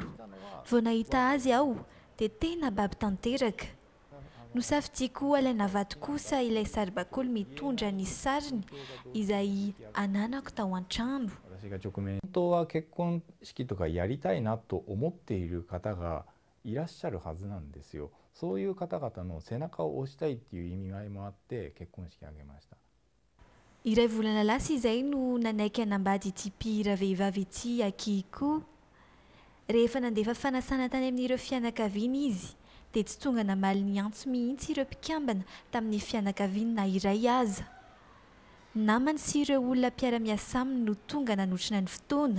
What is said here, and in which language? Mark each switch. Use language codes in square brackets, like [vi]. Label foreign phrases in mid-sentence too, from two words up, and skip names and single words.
[mg] Vao nahita azy aho dia tena baby tanteraka. Nosafidiako alaina vato kosa ilay saribakoly mitondra ny sariny izay ananako tao an-trano. [ja] 本当は結婚式とかやりたいなと思っている方がいらっしゃるはずなんですよ。そういう方々の背中を押したいっていう意味合いもあって結婚式を挙げました。 [mg] Iray volana lasa izay no nanaiky hanambady ity mpihira vehivavy ity akiko. Rehefa nandefa fanasana tany amin'ireo fianakaviana izy dia tsy tonga namaly ny antso mihitsy ireo mpikambana tamin'ny fianakaviana na iray aza. Namany sy ireo olona mpiara-miasa aminy no tonga nanotrina ny fotoana.